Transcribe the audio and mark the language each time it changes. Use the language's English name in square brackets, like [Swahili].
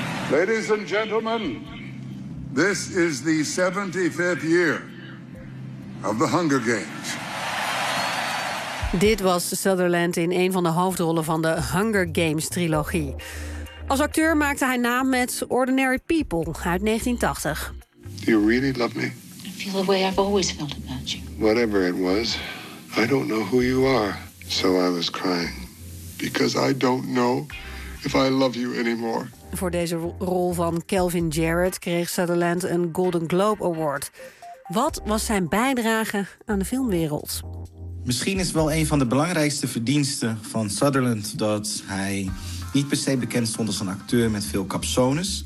[English] Ladies and gentlemen, this is the 75th year of the Hunger Games. [Dutch] Dit was Sutherland in een van de hoofdrollen van de Hunger Games trilogie. Als acteur maakte hij naam met Ordinary People uit 1980. [English] Do you really love me? I feel the way I've always felt about you. Whatever it was, I don't know who you are. So I was crying. Because I don't know if I love you anymore. [Dutch] Voor deze rol van Calvin Jarrett kreeg Sutherland een Golden Globe Award. Wat was zijn bijdrage aan de filmwereld? Misschien is wel een van de belangrijkste verdiensten van Sutherland dat hij niet per se bekend stond als een acteur met veel capsones.